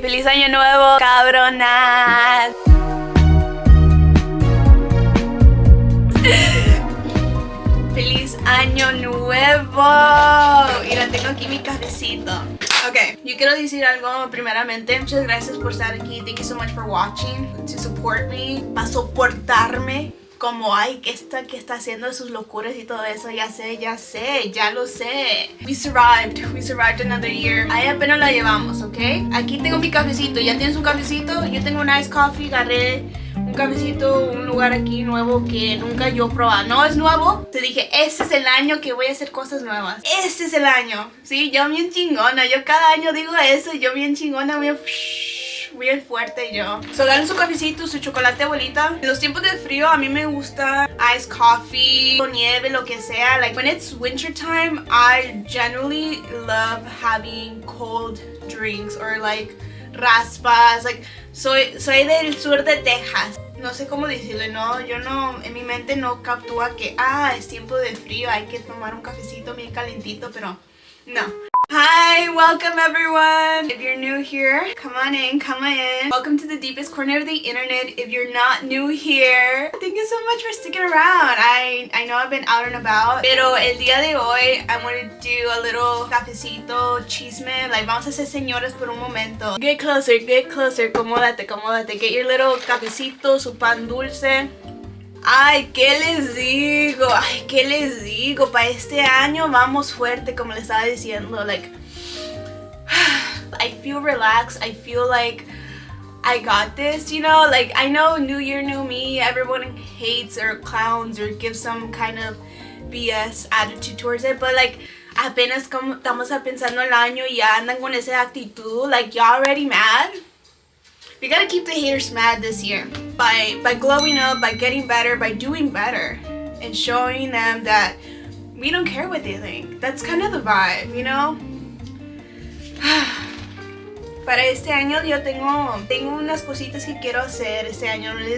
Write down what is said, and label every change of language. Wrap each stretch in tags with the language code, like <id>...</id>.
<es>¡Feliz año nuevo, cabronas! ¡Feliz año nuevo! Mira, tengo aquí mi cafecito. Ok, yo quiero decir algo primeramente. Muchas gracias por estar aquí.</es> <en>Thank you so much for watching, to support me,</en> <es>para soportarme. Como hay que está haciendo sus locuras y todo eso, ya lo sé.</es> <en>We survived another year.</en> <es>Ahí apenas la llevamos, ¿ok? Aquí tengo mi cafecito, ¿ya tienes un cafecito? Yo tengo un iced coffee, agarré un cafecito, un lugar aquí nuevo que nunca yo he probado. No es nuevo, te dije, este es el año que voy a hacer cosas nuevas. Este es el año, ¿sí? Yo bien chingona, yo cada año digo eso, yo bien chingona, bien fuerte yo. So, dan su cafecito, su chocolate abuelita. En los tiempos de frío a mí me gusta iced coffee, o nieve, lo que sea.</es> <en>Like when it's winter time, I generally love having cold drinks or like raspas.</en> <es>Like soy del sur de Texas. No sé cómo decirle, no, yo no, en mi mente no captúa que es tiempo de frío, hay que tomar un cafecito bien calentito, pero no.</es> <en>Hi, welcome everyone. If you're new here, come on in. Welcome to the deepest corner of the internet. If you're not new here, thank you so much for sticking around. I know I've been out and about,</en> <es>pero el día de hoy</es> <en>I want to do a little cafecito, chisme.</en> <es>Like vamos a ser señoras por un momento.</es> <en>Get closer,</en> <es>acomódate.</es> <en>Get your little</en> <es>cafecito, su pan dulce. Ay, ¿qué les digo? Para este año vamos fuerte, como les estaba diciendo.</es> <en>Like, I feel relaxed. I feel like I got this, you know? Like, I know New Year, New Me, everyone hates or clowns or gives some kind of BS attitude towards it.</en> <es>But, like, apenas como estamos pensando el año y ya andan con esa actitud.</es> <en>Like, y'all already mad? We gotta keep the haters mad this year by glowing up, by getting better, by doing better, and showing them that we don't care what they think. That's kind of the vibe, you know?</en> <es>Para este año yo tengo unas cositas que quiero hacer este año.</es>